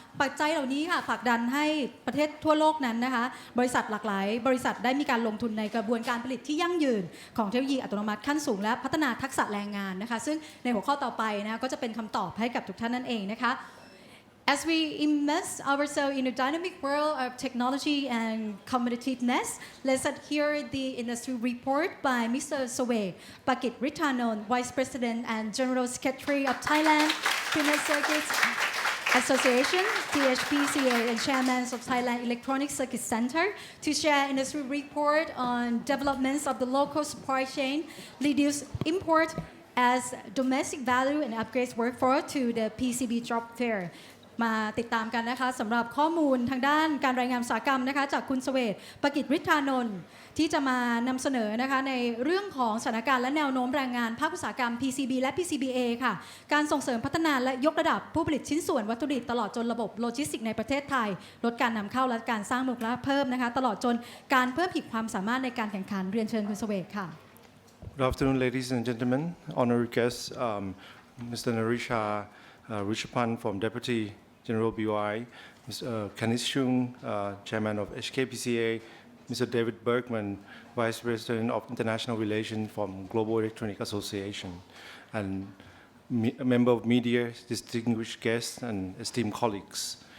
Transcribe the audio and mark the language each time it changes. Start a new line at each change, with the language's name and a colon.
Thai: ปัจจัยเหล่านี้ค่ะผลักดันให้ประเทศทั่วโลกนั้นนะคะบริษัทหลากหลายบริษัทได้มีการลงทุนในกระบวนการผลิตที่ยั่งยืนของเทคโนโลยีอัตโนมัติขั้นสูงและพัฒนาทักษะแรงงานนะคะซึ่งในหัวข้อต่อไปนะก็จะเป็นคำตอบให้กับทุกท่านนั่นเองนะคะ
English: As we immerse ourselves in a dynamic world of technology and competitiveness, let's hear the industry report by Mr. Sowe Pakit Ritanon, Vice President and General Secretary of Thailand Printed Circuit Association, THPCA, and Chairman of Thailand Electronic Circuit Center, to share industry report on developments of the local supply chain, reduce import as domestic value and upgrades workforce to the PCB job fair.
Thai: มาติดตามกันนะคะสำหรับข้อมูลทางด้านการรายงานอุตสาหกรรมนะคะจากคุณเสวตปกิจฤทธานนท์ที่จะมานำเสนอนะคะในเรื่องของสถานการณ์และแนวโน้มแรงงานภาคอุตสาหกรรม PCB และ PCBA ค่ะการส่งเสริมพัฒนาและยกระดับผู้ผลิตชิ้นส่วนวัตถุดิบตลอดจนระบบโลจิสติกส์ในประเทศไทยลดการนำเข้าและการสร้างมูลค่าเพิ่มนะคะตลอดจนการเพิ่มขีดความสามารถในการแข่งขันเรียนเชิญคุณเสวตค่ะ
English: Good afternoon, ladies and gentlemen. Honored guests, Mr. Narisha Rishapan from Deputy General BOI, Mr. Kenneth Chung, Chairman of HKPCA, Mr. David Bergman, Vice President of International Relations from Global Electronic Association, and a member of media, distinguished guests, and esteemed colleagues.